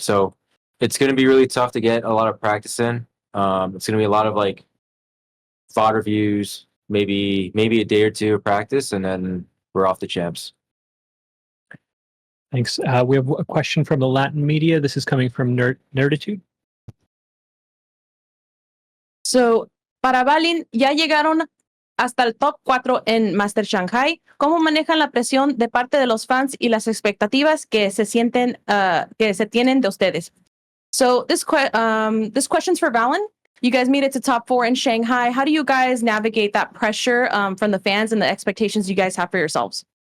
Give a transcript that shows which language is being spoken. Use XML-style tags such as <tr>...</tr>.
<en>So it's going to be really tough to get a lot of practice in. It's going to be a lot of like VOD reviews, maybe a day or 2 of practice, and then we're off to champs. Thanks. We have a question from the Latin media. This is coming from Nerditude.</en> <es>So, para Valin, ya llegaron hasta el top 4 en Master Shanghai. ¿Cómo manejan la presión de parte de los fans y las expectativas que se tienen de ustedes?</es> <en>So this question's for Valin. You guys made it to top 4 in Shanghai. How do you guys navigate that pressure from the fans and the expectations you guys have for yourselves?</en>